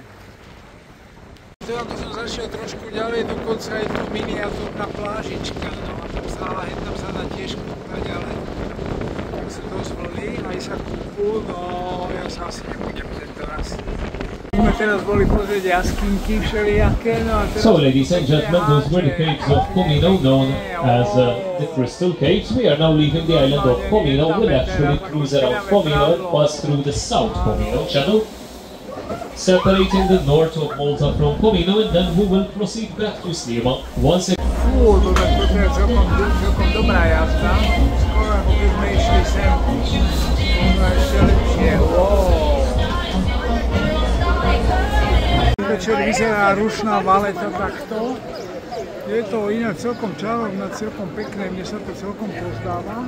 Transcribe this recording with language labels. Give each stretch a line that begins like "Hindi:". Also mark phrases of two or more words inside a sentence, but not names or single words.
Slovak: To ako som zašiel trošku ďalej, dokonca je tu miniatúrna plážička, no a tam sa dá tiež kúpať, ale tak sú dosť vlny, aj sa kúpu, no ja sa asi nebudem tento raz. Sme v teraz boli pozrieť jaskinky všelijaké, no a teraz...
English: So, ladies and gentlemen, those were the caves of Comino, known as the Crystal Caves. We are now leaving the island of Comino. We'll actually cruise around Comino and pass through the South Comino Channel, separating the north of Malta from Comino, and then we will proceed back to Sliema once again.
Slovak: Fú, toto je celkom dobrá jazda. Skoro ako keď sme išli sem, ono ešte lepšie. Večer vyzerá rušná valeta takto. Je to inak celkom čarovná, celkom pekné, mne sa to celkom pozdáva.